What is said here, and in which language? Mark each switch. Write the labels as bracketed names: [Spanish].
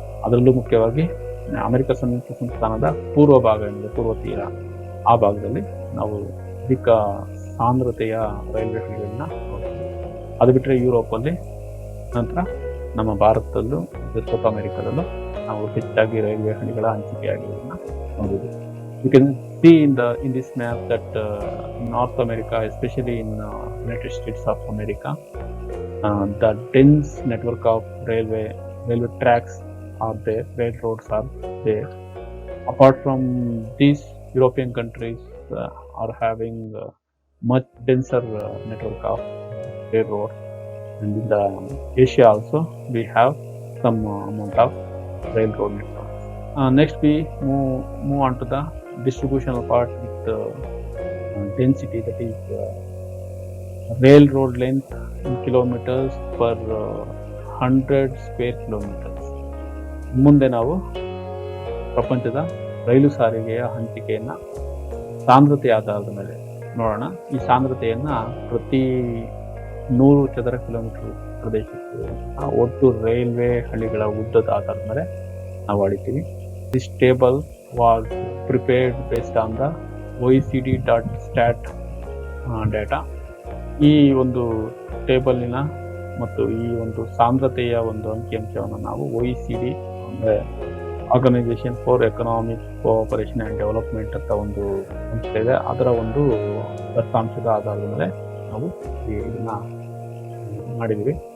[Kannada] ಅದರಲ್ಲೂ ಮುಖ್ಯವಾಗಿ ಅಮೆರಿಕ ಸಂಯುಕ್ತ ಸಂಸ್ಥಾನದ ಪೂರ್ವ ಭಾಗ ಏನಿದೆ, ಪೂರ್ವ ತೀರ, ಆ ಭಾಗದಲ್ಲಿ ನಾವು ಅಧಿಕ ಸಾಂದ್ರತೆಯ ರೈಲ್ವೆ ಹಳಿಗಳನ್ನ ನೋಡ್ತೀವಿ. ಅದು ಬಿಟ್ಟರೆ ಯುರೋಪಲ್ಲಿ, ನಂತರ ನಮ್ಮ ಭಾರತದಲ್ಲೂ ಸೌತ್ ಅಮೆರಿಕದಲ್ಲೂ ನಾವು ಹೆಚ್ಚಾಗಿ ರೈಲ್ವೆ ಹಳಿಗಳ ಹಂಚಿಕೆಯಾಗಿರೋದನ್ನ ನೋಡಿದ್ವಿ. [English] You can see in this map that North America, especially in United States of America, the dense network of railway tracks are there, railroads are there. Apart from these, European countries are having much denser network of railroads, and in the Asia also we have some amount of railroad networks. Next we move on to the distributional part with density, that is railroad length in kilometers per 100 square kilometers. [Kannada] ಮುಂದೆ ನಾವು ಪ್ರಪಂಚದ ರೈಲು ಸಾರಿಗೆಯ ಹಂಚಿಕೆಯನ್ನ ಸಾಂದ್ರತೆ ಆಧಾರದ ಮೇಲೆ ನೋಡೋಣ. ಈ ಸಾಂದ್ರತೆಯನ್ನ ಪ್ರತಿ 100 ಚದರ ಕಿಲೋಮೀಟರ್ ಪ್ರದೇಶಕ್ಕೆ ಒಟ್ಟು ರೈಲ್ವೆ ಹಳಿಗಳ ಉದ್ದದ ಆಧಾರದ ಮೇಲೆ ನಾವು ಅಳಿತೀವಿ. [English] This table was prepared based on the OECD.stat data. [Kannada] ಈ ಒಂದು ಟೇಬಲಿನ ಮತ್ತು ಈ ಒಂದು ಸಾಂದ್ರತೆಯ ಒಂದು ಅಂಕಿಅಂಶವನ್ನು ನಾವು OECD ಅಂದರೆ organisation for economic cooperation and development ಅಂತ ಒಂದು ಸಂಸ್ಥೆ ಇದೆ, ಅದರ ಒಂದು ದತ್ತಾಂಶದ ಆಧಾರದ ಮೇಲೆ ನಾವು ಇದನ್ನ ಮಾಡಿದ್ದೀವಿ.